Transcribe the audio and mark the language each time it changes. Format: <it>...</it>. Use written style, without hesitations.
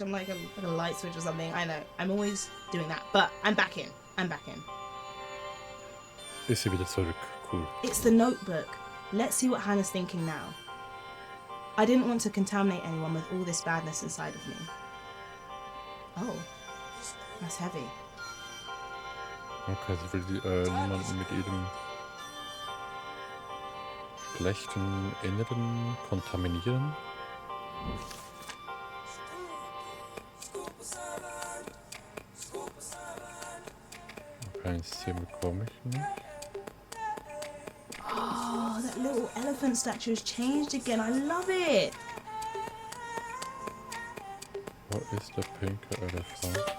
<en>I'm like a light switch or something. I know, I'm always doing that. But I'm back in.</en> <de>Ist sie wieder zurück. Cool.</de> <en>It's the notebook. Let's see what Hannah's thinking now. I didn't want to contaminate anyone with all this badness inside of me. Oh, that's heavy.</en> <de>Okay, sie will niemanden mit ihrem schlechten Inneren kontaminieren. Okay, ein System bekomme ich nicht.</de> <en>Oh, that little elephant statue has changed again. I love it.</en> <de>Wo ist der pinke Elefant?</de>